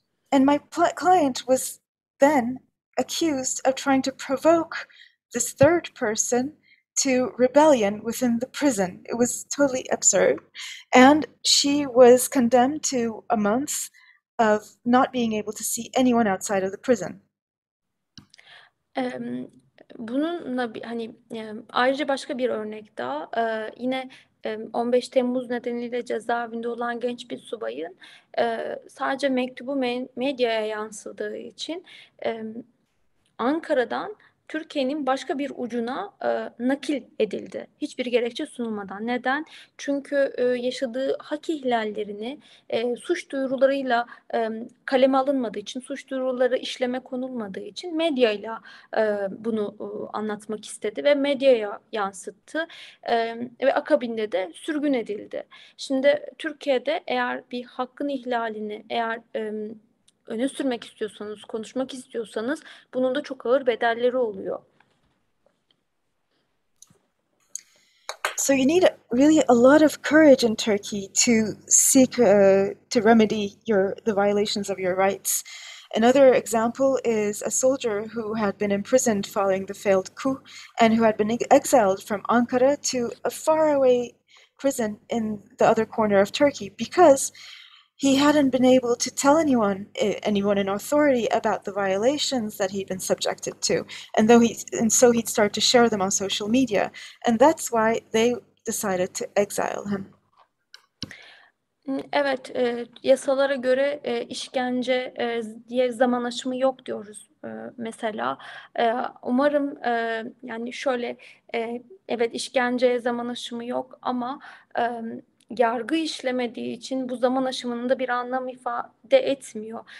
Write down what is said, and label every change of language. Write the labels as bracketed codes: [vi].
[en] And my client was then accused of trying to provoke this third person to rebellion within the prison. It was totally absurd. And she was condemned to a month of not being able to see anyone outside of the prison. [tr] Bununla ayrıca başka bir örnek daha yine 15 Temmuz nedeniyle cezaevinde olan genç bir subayın sadece mektubu medyaya yansıdığı için Ankara'dan Türkiye'nin başka bir ucuna nakil edildi. Hiçbir gerekçe sunulmadan. Neden? Çünkü yaşadığı hak ihlallerini suç duyurularıyla kaleme alınmadığı için, suç duyuruları işleme konulmadığı için medyayla bunu anlatmak istedi ve medyaya yansıttı ve akabinde de sürgün edildi. Şimdi Türkiye'de eğer bir hakkın ihlalini öne sürmek istiyorsanız, konuşmak istiyorsanız bunun da çok ağır bedelleri oluyor. [en] So you need really a lot of courage in Turkey to seek to remedy the violations of your rights. Another example is a soldier who had been imprisoned following the failed coup and who had been exiled from Ankara to a faraway prison in the other corner of Turkey because he hadn't been able to tell anyone in authority about the violations that he'd been subjected to, and so he'd start to share them on social media, and that's why they decided to exile him. [tr] Evet, yasalara göre işkence diye zaman aşımı yok diyoruz mesela. Umarım yani şöyle evet işkenceye zaman aşımı yok ama yargı işlemediği için bu zaman aşımının da bir anlam ifade etmiyor.